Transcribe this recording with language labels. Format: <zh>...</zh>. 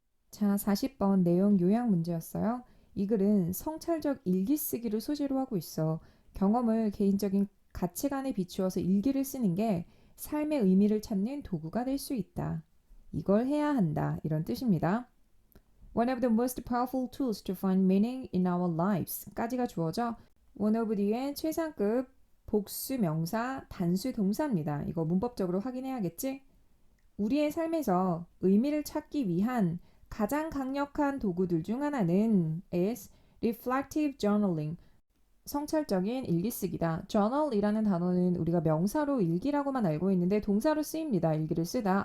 <ko>자, 40번 내용 요약 문제였어요. 이 글은 성찰적 일기 쓰기를 소재로 하고 있어. 경험을 개인적인 가치관에 비추어서 일기를 쓰는 게 삶의 의미를 찾는 도구가 될 수 있다. 이걸 해야 한다. 이런 뜻입니다.</ko> <en>One of the most powerful tools to find meaning in our lives</en> <ko>까지가 주어져</ko> <en>one of</en> <ko>뒤에 최상급 복수 명사 단수 동사입니다. 이거 문법적으로 확인해야겠지? 우리의 삶에서 의미를 찾기 위한 가장 강력한 도구들 중 하나는</ko> <en>is reflective journaling,</en> <ko>성찰적인 일기쓰기다. journal이라는 단어는 우리가 명사로 일기라고만 알고 있는데 동사로 쓰입니다. 일기를 쓰다.</ko>